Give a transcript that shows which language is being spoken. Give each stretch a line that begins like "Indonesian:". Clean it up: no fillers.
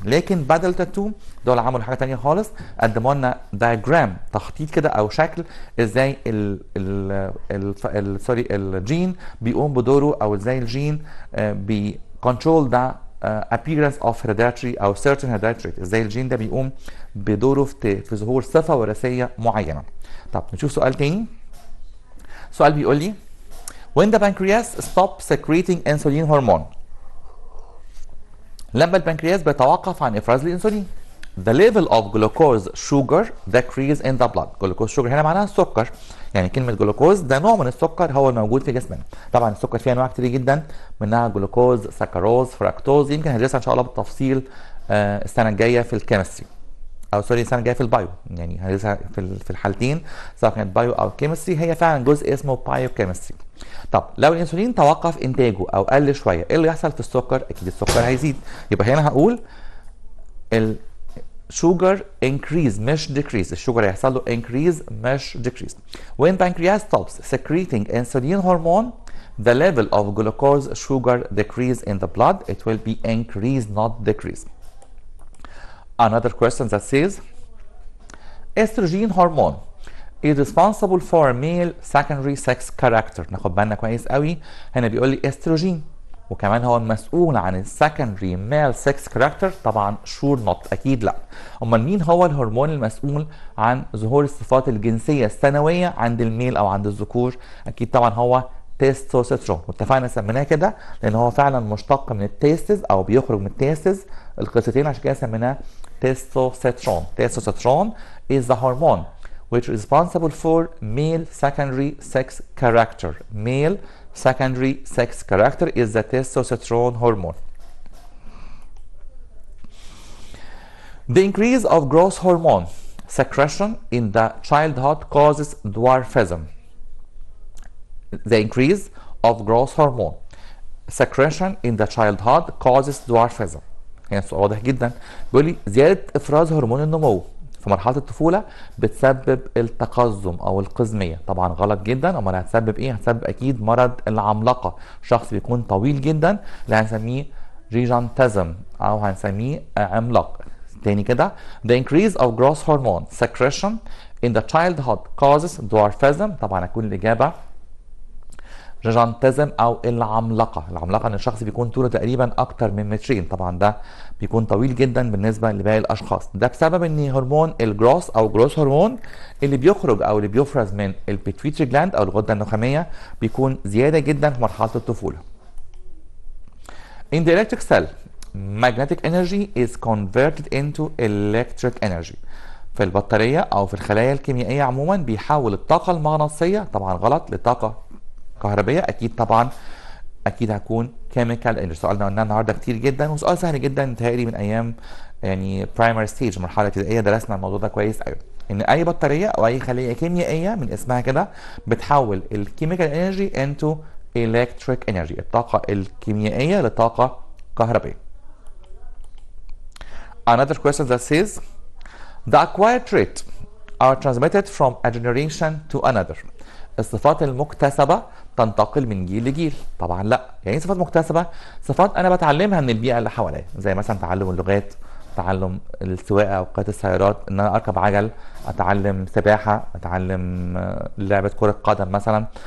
Arabic: لكن بدل تاتوم دول عملوا حاجه ثانيه خالص، قدموا لنا دايجرام، تخطيط كده او شكل ازاي الجين بيقوم بدوره، او ازاي الجين بيكنترول ده
English: appearance of hereditary
Arabic: او
English: certain hereditary trait،
Arabic: ازاي الجين ده بيقوم بدوره في ظهور صفه وراثيه معينه. طب نشوف سؤال تاني. سؤال بيقول لي
English: when the pancreas stops secreting insulin hormone،
Arabic: لما البنكرياس بيتوقف عن افراز الانسولين،
English: the level of glucose sugar decrease in the blood.
Arabic: glucose sugar هنا معناها السكر، يعني كلمه جلوكوز ده نوع من السكر هو الموجود في جسمنا. طبعا السكر فيه انواع كتير جدا، منها جلوكوز، سكروز، فركتوز، يمكن هندرسها ان شاء الله بالتفصيل السنه الجايه في الكيمستري، او سوري السنه الجايه في البايو، يعني هندرسها في الحالتين سواء كانت بايو او كيمستري، هي فعلا جزء اسمه بايو كيمستري. طب لو الانسولين توقف انتاجه او قل شويه، ايه اللي يحصل في السكر؟ اكيد السكر هيزيد. يبقى هنا هقول الشوجر increase مش decrease، الشوجر هيحصل له increase مش decrease.
English: When pancreas stops secreting insulin hormone, the level of glucose sugar decrease in the blood. It will be increase not decrease. Another question that says estrogen hormone is responsible for male secondary sex character.
Arabic: ناخد بالنا كويس قوي، هنا بيقول لي استروجين، وكمان هو المسؤول عن السكندري ميل سكس كاركتر. طبعا شور نوت، اكيد لا. امال مين هو الهرمون المسؤول عن ظهور الصفات الجنسيه الثانويه عند الميل او عند الذكور؟ اكيد طبعا هو تستوستيرون، واتفقنا سميناه كده لان هو فعلا مشتق من التيستز او بيخرج من التيستز القصتين، عشان كده سميناه تستوستيرون.
English: Testosterone is the hormone which is responsible for male secondary sex character. Male secondary sex character is the testosterone hormone. The increase of growth hormone secretion in the childhood causes dwarfism. The increase of growth hormone secretion in the childhood causes dwarfism.
Arabic: يعني سؤال واضح جدا، بيقول لي زياده افراز هرمون النمو في مرحله الطفوله بتسبب التقزم او القزميه. طبعا غلط جدا. امال هتسبب ايه؟ هتسبب اكيد مرض العملاقه، شخص بيكون طويل جدا اللي هنسميه gigantism او هنسميه عملاق. تاني كده
English: the increase of growth hormone secretion in the childhood causes dwarfism.
Arabic: طبعا هتكون الاجابه جيجانتزم او العملاقه ان الشخص بيكون طوله تقريبا اكتر من مترين. طبعا ده بيكون طويل جدا بالنسبه لباقي الاشخاص. ده بسبب ان هرمون الجروث او جروث هرمون اللي بيخرج او اللي بيفرز من البيتويتري جلاند او الغده النخاميه بيكون زياده جدا في مرحله الطفوله.
English: In the electric cell magnetic energy is converted into electric energy.
Arabic: في البطاريه او في الخلايا الكيميائيه عموما بيحول الطاقه المغناطيسيه طبعا غلط لطاقه كهربيه. اكيد طبعا اكيد هكون كيميكال انرجي. سؤالنا قلناه النهارده كتير جدا وسؤال سهل جدا متهيألي من ايام يعني برايمري ستيج مرحله ابتدائيه درسنا الموضوع ده كويس قوي. ان اي بطاريه او اي خليه كيميائيه من اسمها كده بتحول الكيميكال انرجي انتو الكتريك انرجي الطاقه الكيميائيه لطاقه كهربيه.
English: Another question that says the acquired trait are transmitted from a generation to another.
Arabic: الصفات المكتسبة تنتقل من جيل لجيل. طبعا لا. يعني ايه صفات مكتسبة؟ صفات انا بتعلمها من البيئة اللي حواليا زي مثلا تعلم اللغات، تعلم السواقة او قيادة السيارات، ان انا اركب عجل، اتعلم سباحة، اتعلم لعبة كرة قدم مثلا.